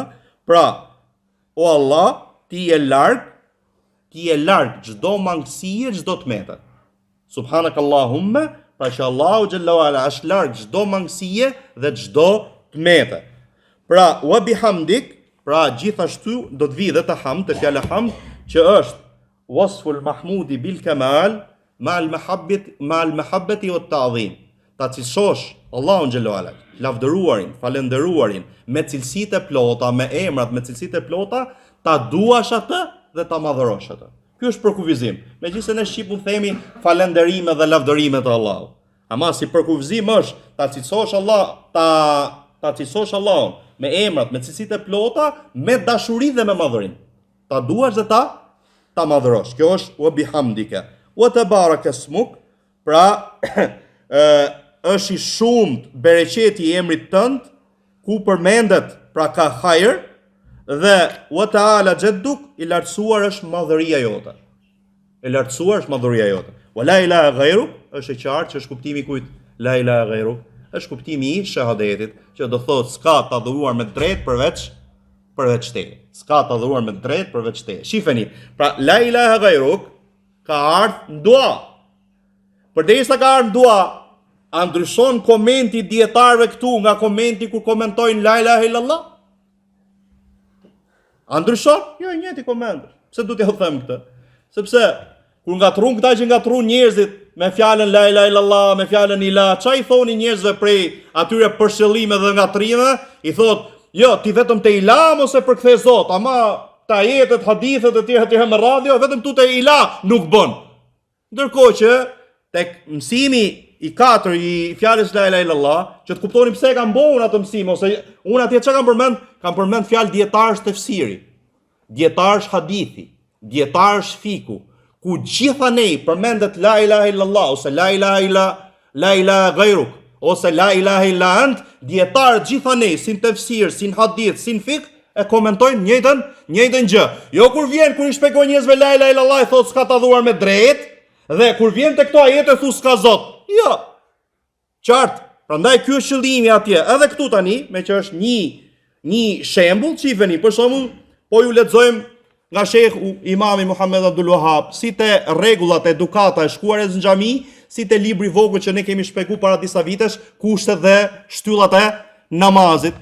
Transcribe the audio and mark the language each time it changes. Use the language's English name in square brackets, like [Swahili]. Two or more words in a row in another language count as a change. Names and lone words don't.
[Albanian] Pra, o Allah, ti je larg çdo mangësie, çdo tmete. Subhanakallahumma, pra që Allahu [Arabic] جل وعلا [Albanian] është larg çdo mangësie dhe çdo tmete. Pra, [Arabic] وبحمدك, [Albanian] pra gjithashtu do të vi dhe të hamd, të fjala hamd, që është [Arabic] وصف المحمود بالكمال مع المحبة والتعظيم. [Albanian] Ta cilësosh Allahun [Arabic] جل وعلا, [Albanian] lavdëruarin, falendëruarin me cilësitë e plota, me emrat, me cilësitë e plota, ta duash atë dhe ta madhërosh atë. Ky është përkufizim. Megjithëse ne shqipu themi falënderime dhe lavdërime të Allahut. Ama si përkufizim është ta cilësosh ta cilësosh Allahun me emrat, me cilësitë e plota, me dashuri dhe me madhërim. Ta duash dhe ta madhërosh. Kjo është [Arabic] وبحمدك. وتبارك اسمك, [Albanian] pra është i shumt bereqeti i emrit tënd, ku përmendet pra ka hajër, dhe [Arabic] وتعالى جدك, [Albanian] i lartësuar është madhëria jote. [Arabic] ولا إله غيرك, [Albanian] është e qartë që është kuptimi kujt [Arabic] لا إله غيرك, [Albanian] është kuptimi i shahadetit, që do thotë s'ka të adhuruar me drejt përveç teje. S'ka të adhuruar me drejt përveç teje. Shifeni, pra [Arabic] لا إله غيرك [Albanian] ka ardhur në dua. Përderisa ka ardhur në dua, a ndryshon komenti dietarëve këtu nga komenti kur komentojnë [Arabic] لا إله إلا الله? [Albanian] A ndryshon? Jo, njëjti koment. Pse duhet t'ju them këtë? Sepse kur ngatrun këta që ngatrun njerëzit me fjalën [Arabic] لا إله إلا الله, [Albanian] me fjalën ilah, çfarë i thoni njerëzve prej atyre përshëllime dhe ngatrime? I thot, jo, ti vetëm te ilah mos e përkthe Zot, ama ta ajetet, hadithet e tjera me radio, vetëm tu te ilah nuk bën. Ndërkohë që tek mësimi i 4 i fjalës [Arabic] لا إله إلا الله, [Albanian] që të kuptoni pse kam bën atë mësim, ose unë atje çka kam përmend fjalë dietarësh tefsiri, dietarësh hadithi, dietarësh fiku, ku gjitha ne përmendet [Arabic] لا إله إلا الله [Albanian] ose [Arabic] لا إله غيرك [Albanian] ose [Arabic] لا إله إلا أنت, [Albanian] dietarët gjitha ne sin tefsir, sin hadith, sin fik e komentojnë njëjtën gjë. Jo kur i shpjegoj njerëzve [Arabic] لا إله إلا الله [Albanian] i thotë s'ka të adhuruar me drejt, dhe kur vjen te këto ajete thu s'ka Zot. Jo. Qartë. Prandaj ky është qëllimi atje. Edhe këtu tani, me që është një shembull, çifeni, për shembull, po ju lexojmë nga Sheikhu Imami Muhammed Abdul Wahhab, si te rregullat e edukata e shkuarës në xhami, si te libri i vogël që ne kemi shpjeguar para disa vitesh, kushtet dhe shtyllat e namazit.